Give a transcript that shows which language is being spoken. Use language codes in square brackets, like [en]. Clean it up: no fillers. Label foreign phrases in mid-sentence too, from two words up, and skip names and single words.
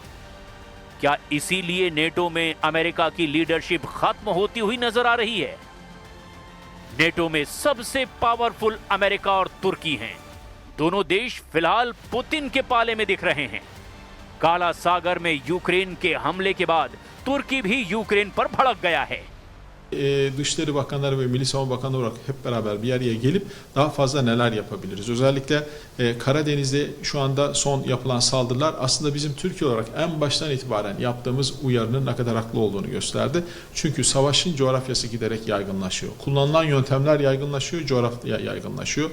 [hi] क्या इसीलिए नेटो में अमेरिका की लीडरशिप खत्म होती हुई नजर आ रही है? नेटो में सबसे पावरफुल अमेरिका और तुर्की हैं। दोनों देश फिलहाल पुतिन के पाले में दिख रहे हैं। काला सागर में यूक्रेन के हमले के बाद तुर्की भी यूक्रेन पर भड़क गया है। [tr] Dışişleri Bakanları ve Milli Savunma Bakanları olarak hep beraber bir araya gelip daha fazla neler yapabiliriz? Özellikle Karadeniz'de şu anda son yapılan saldırılar aslında bizim Türkiye olarak en baştan itibaren yaptığımız uyarının ne kadar haklı olduğunu gösterdi. Çünkü savaşın coğrafyası giderek yaygınlaşıyor. Kullanılan yöntemler yaygınlaşıyor, coğrafya yaygınlaşıyor.